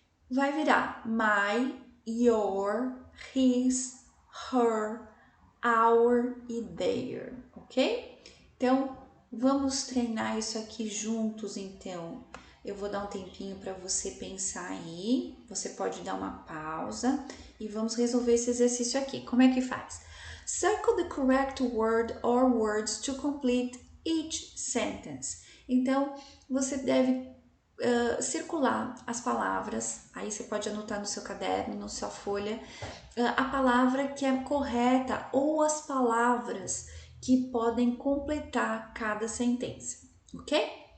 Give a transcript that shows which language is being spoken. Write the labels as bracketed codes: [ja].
[pt] Vai virar my, your, his, her, our e their, ok? Então, vamos treinar isso aqui juntos, então. Eu vou dar um tempinho para você pensar aí, você pode dar uma pausa e vamos resolver esse exercício aqui. Como é que faz? [en] Circle the correct word or words to complete each sentence. [pt] Então, você deve circular as palavras, aí você pode anotar no seu caderno, na sua folha, a palavra que é correta ou as palavras que podem completar cada sentença, ok?